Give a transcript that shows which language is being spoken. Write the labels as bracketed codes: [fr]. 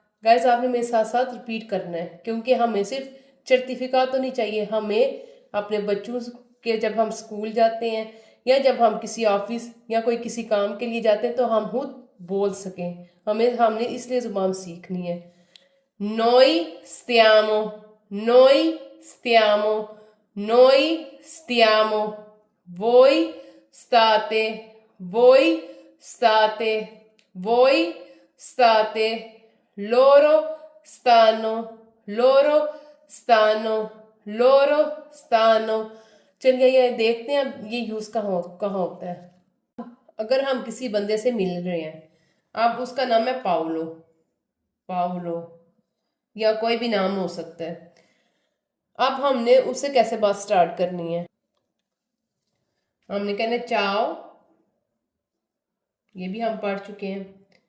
[hi] Guys आपने मेरे साथ साथ रिपीट करना है, क्योंकि हमें सिर्फ सर्टिफिकेट तो नहीं चाहिए, हमें अपने बच्चों के जब हम स्कूल जाते हैं या जब हम किसी ऑफिस या कोई किसी काम के लिए जाते हैं तो हम खुद बोल सकें। हमने इसलिए ज़ुबान सीखनी है। [it] Noi stiamo, noi stiamo, noi stiamo, voi state, voi state, voi state, loro stanno, loro stanno, loro stanno। [hi] चलिए ये देखते हैं अब ये यूज़ कहाँ होता है। अगर हम किसी बंदे से मिल रहे हैं, अब उसका नाम है पाउलो, पाउलो या कोई भी नाम हो सकता है। अब हमने उससे कैसे बात स्टार्ट करनी है। हमने कहना चाओ, ये भी हम पढ़ चुके हैं।